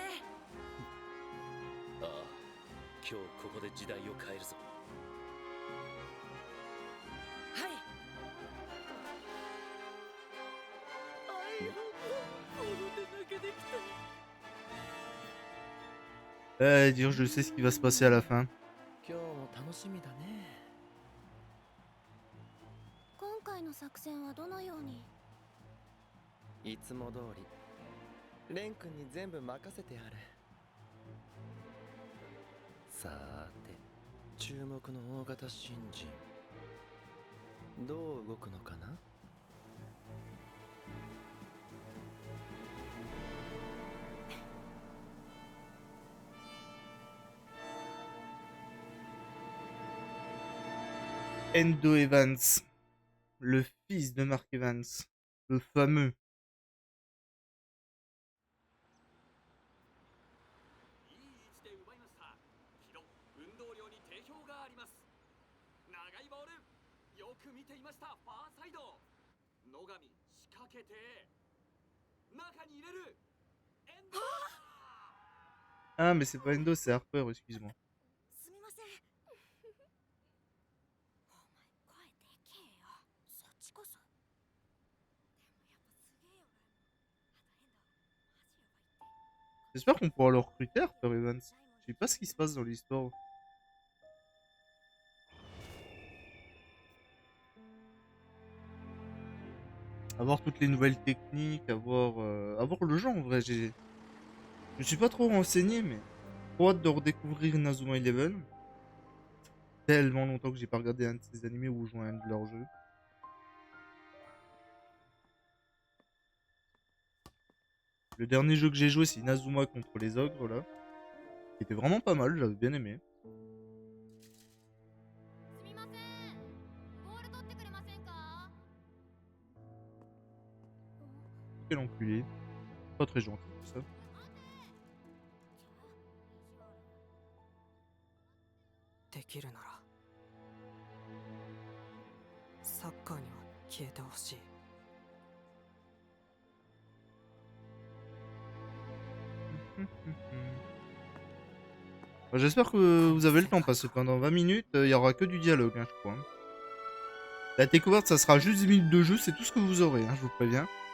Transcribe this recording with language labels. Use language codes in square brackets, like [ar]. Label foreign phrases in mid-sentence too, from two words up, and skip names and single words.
[ja] ああ、今日ここで時代を変えるぞ。はい。あいよ、この手だけできた。 [fr] Dire, je sais ce qui va se passer à la fin. [ja] 今日も楽しみだね。今回の作戦はどのように？いつも通りレン君に全部任せてやる。さーて、注目の大型新人どう動くのかな。 [fr] Endo Evans, le fils de Mark Evans, le fameux. [ja] いい位置で奪いました。けど運動量に定評があります。長いボール、よく見ていました。ファーサイド、野上仕掛けて中に入れる。エンド。 [fr] Ah, mais c'est pas Endo, c'est Harper, excuse-moi. [ja] すみません。お前声でけえよ。そっちこそ。でもやっぱすげえよ。あとエンド、マジやばいって。 [fr] J'espère qu'on pourra le recruter, Harper Evans. Je sais pas ce qui se passe dans l'histoire. Avoir toutes les nouvelles techniques, avoir le jeu en vrai. Je me suis pas trop renseigné, mais trop hâte de redécouvrir Inazuma Eleven. Tellement longtemps que j'ai pas regardé un de ces animés ou joué à un de leurs jeux. Le dernier jeu que j'ai joué, c'est Inazuma contre les ogres, là. Qui était vraiment pas mal, j'avais bien aimé. [ja] すみません。ボール取ってくれませんか？ [fr] Quel enculé. Pas très gentil, tout ça. [ja] できるならサッカーには消えてほしい。 [fr] J'espère que vous avez le temps, parce que pendant 20 minutes, il y aura que du dialogue, hein, je crois. La découverte, ça sera juste 10 minutes de jeu, c'est tout ce que vous aurez, hein, je vous préviens.